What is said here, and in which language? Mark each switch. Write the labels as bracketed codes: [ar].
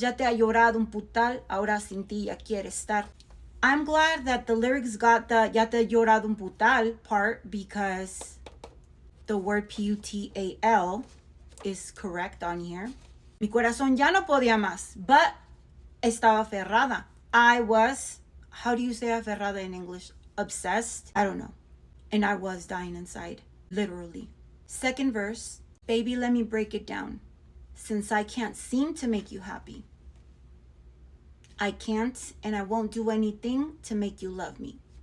[es] Ya te ha llorado un putal, ahora sin ti ya quiere estar. [en] I'm glad that the lyrics got the [es] ya te ha llorado un putal [en] part because the word P-U-T-A-L is correct on here. [es] Mi corazón ya no podía más, [en] but [es] estaba aferrada. [en] I was, how do you say aferrada in English? Obsessed? I don't know. And I was dying inside, literally. Second verse, baby, let me break it down. Since I can't seem to make you happy. I can't and I won't do anything to make you love me.